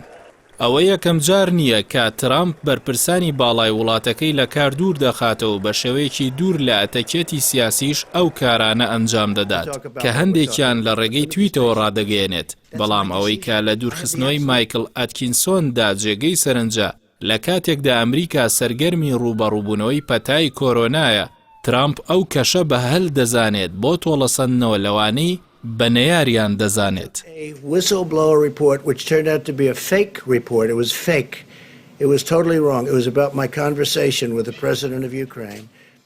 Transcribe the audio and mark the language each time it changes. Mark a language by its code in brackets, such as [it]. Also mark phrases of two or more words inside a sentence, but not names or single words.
[ckb] ئەوە یەکەم جار نییە کە ترامپ بەرپرسانی باڵای وڵاتەکەی لە کار دوور دەخاتەوە بە شێوەیەکی دوور لە ئەتەکێتی سیاسیش ئەو کارانە ئەنجام دەدات کە هەندێکیان لە ڕێگەی تویتەوە ڕادەگەیەنێت. بەڵام ئەوەی کە لە دوورخستنەوەی مایکل ئەتکینسۆندا جێگەی سەرنجە لە کاتێکدا ئەمریکا سەرگەرمی ڕوبەڕووبوونەوەی پەتای کۆرۆنایە، ترامپ ئەو کەشە بە هەل دەزانێت بۆ تۆڵەسەندنەوە لەوانەی بە نەیاریان دەزانێت. [en] whistleblower report which turned out to be a fake report. It was fake. It was totally wrong. It was about my conversation with the president of Ukraine.